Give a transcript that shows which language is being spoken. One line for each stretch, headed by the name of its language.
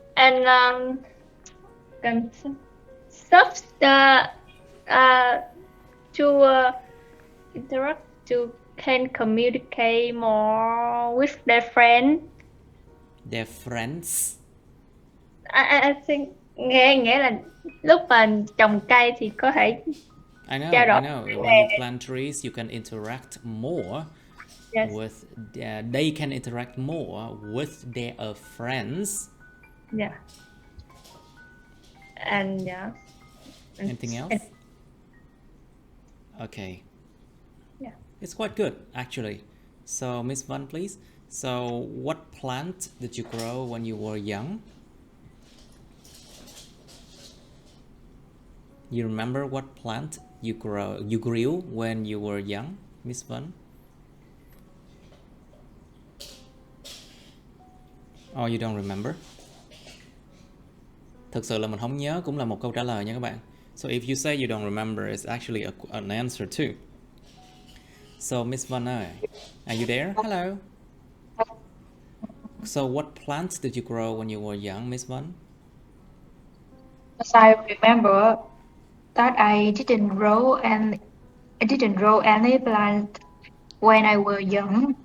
English: And stuff to interact, to can communicate more with their friends. Their friends. I think
Vietnamese: nghĩa là lúc mà trồng cây thì có thể trao đổi.
English: I know. When you plant trees, you can interact more. Yes. With they can interact more with their friends. Yeah. And yeah. Anything else? Okay. Yeah. It's quite good actually. So Miss Van, please. So what plant did you grow when you were young? You remember what plant you grew when you were young, Miss Van? Oh, you don't remember?
Vietnamese: Thực sự là mình không nhớ cũng là một câu trả lời nha các bạn.
English: So if you say you don't remember, it's actually an answer too. So Miss Van, are you there? Hello. So what plants did you grow when you were young, Miss Van? As I remember that I didn't grow any plant when I was young.